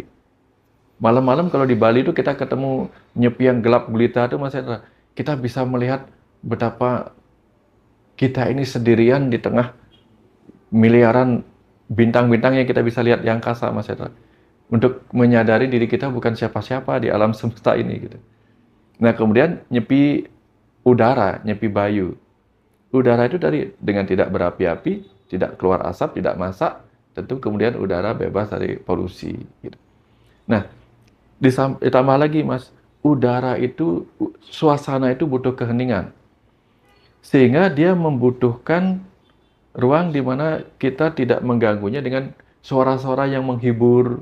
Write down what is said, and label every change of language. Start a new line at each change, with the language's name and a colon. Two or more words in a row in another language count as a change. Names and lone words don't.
Indonesian: Malam-malam kalau di Bali itu kita ketemu nyepi yang gelap gulita itu Mas Hendra, kita bisa melihat betapa kita ini sendirian di tengah miliaran bintang-bintang yang kita bisa lihat di angkasa, Mas Hendra. Untuk menyadari diri kita bukan siapa-siapa di alam semesta ini gitu. Nah, kemudian nyepi udara, nyepi bayu. Udara itu dengan tidak berapi-api, tidak keluar asap, tidak masak, tentu kemudian udara bebas dari polusi gitu. Nah, ditambah lagi Mas, udara itu, suasana itu butuh keheningan. Sehingga dia membutuhkan ruang di mana kita tidak mengganggunya dengan suara-suara yang menghibur.